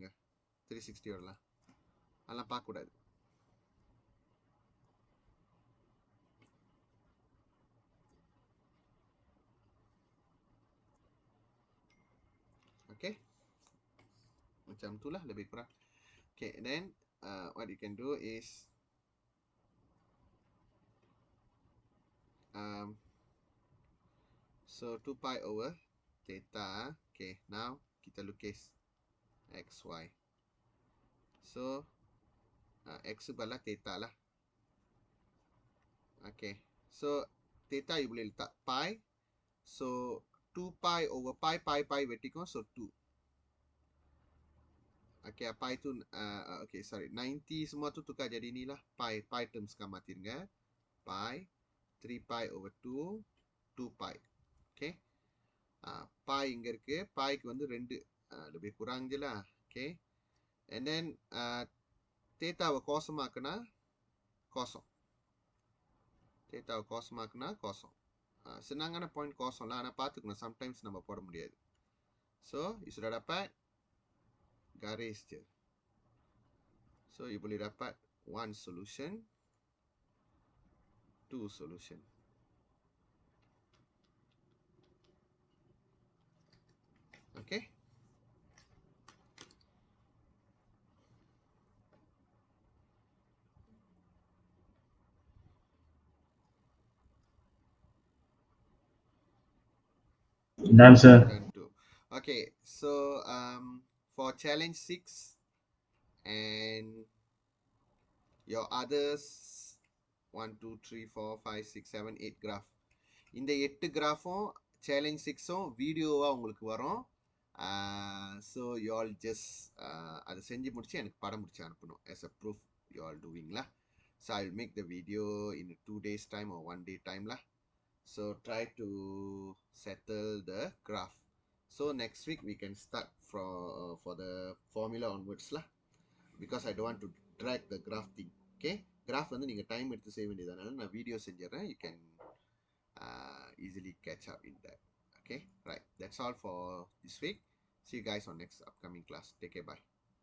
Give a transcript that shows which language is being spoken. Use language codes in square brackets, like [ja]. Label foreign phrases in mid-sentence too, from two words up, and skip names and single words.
[ta] 360 ஓடலாம் அதெல்லாம் பார்க்க கூடாது. [ms] Okay, macam tu lah lebih kurang. [en] Okay, and then what you can do is so 2 pi over theta. Okay, now [ms] kita lukis xy. So x bala theta lah. [en] Okay, so theta you [ms] boleh letak [en] pi. So 2 pi over pi vertical, so 2. [ms] Okay, pi tu okay sorry 90 semua tu tukar jadi ni lah pi terms kan மாத்திருங்க. [en] Pi 3 pi over 2 2 pi. [ta] Okay, pi இங்க இருக்கு. piக்கு வந்து 2 [ms] lebih kurang je lah. [en] Okay, and then [ta] theta-வை கோசமாக்குனா கோசம். theta-வை கோசமாக்குனா கோசம். [ms] senangana point kosong lah. [ta] ஆனா பார்த்துக்கணும், sometimes நம்ம போட முடியாது. [ms] So you sudah dapat garis je. So you boleh dapat [en] one solution, two solution. Okay, Done, sir. done too. Okay, so for challenge 6 and your others 1 2 3 4 5 6 7 8 graph, [ta] இந்த 8 கிராஃபும் சேலஞ்ச் 6ம் வீடியோவாக உங்களுக்கு வரும். [en] so you all just [ta] அதை செஞ்சு முடிச்சு எனக்கு படம் முடிச்சு அனுப்பணும் [en] as a proof you all doing lah. So I will make the video in 2 days time or 1 day time lah. So try to settle the graph. So next week we can start for the formula onwards lah, because I don't want to drag the graph thing. [ta] Okay, graph வந்து நீங்கள் டைம் எடுத்து செய்ய வேண்டியதுனால நான் வீடியோ செஞ்சிடறேன். [en] You can easily catch up in that. Okay, right, that's all for this week. See you guys on next upcoming class. Take care, bye.